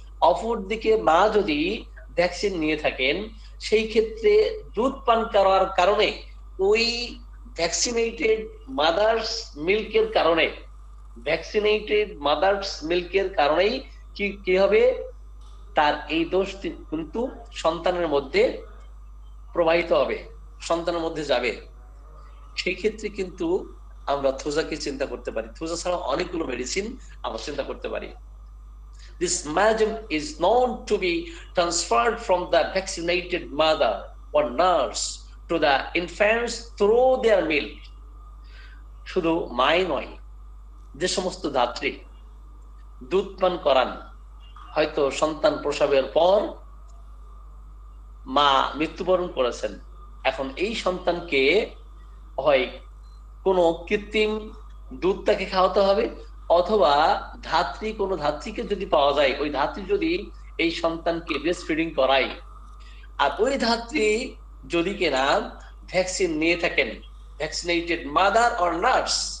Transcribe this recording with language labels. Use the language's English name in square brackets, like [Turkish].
[Bangla] অপরদিকে মা যদি ভ্যাকসিন নিয়ে থাকেন, সেই ক্ষেত্রে দুধ পান করার কারণে ওই ভ্যাকসিনেটেড মাদার্স মিল্কের কারণে, ভ্যাকসিনেটেড মাদার্স মিল্কের কারণেই কি হবে? তার এই দোষ কিন্তু সন্তানের মধ্যে প্রবাহিত হবে, সন্তানের মধ্যে যাবে। সেই ক্ষেত্রে কিন্তু আমরা থোজাকে চিন্তা করতে পারি। থোজা ছাড়া অনেকগুলো মেডিসিন আমরা চিন্তা করতে পারি। [English] This magnum is known to be transferred from the vaccinated mother or nurse to the infants through their milk. [Bangla] শুধু মাই নয়, যে সমস্ত ধাত্রী দুধ পান করান, হয়তো সন্তান প্রসবের পর মা মৃত্যুবরণ করেছেন, এখন এই সন্তানকে হয় কোনো কৃত্রিম দুধ তাকে খাওয়াতে হবে, অথবা ধাত্রী, কোনো ধাত্রীকে যদি পাওয়া যায়, ওই ধাত্রী যদি এই সন্তানকে ব্রেস্ট ফিডিং করায়, আর ওই ধাত্রী যদি কিনা ভ্যাকসিন নিয়ে থাকেন, [English] vaccinated mother or nurse,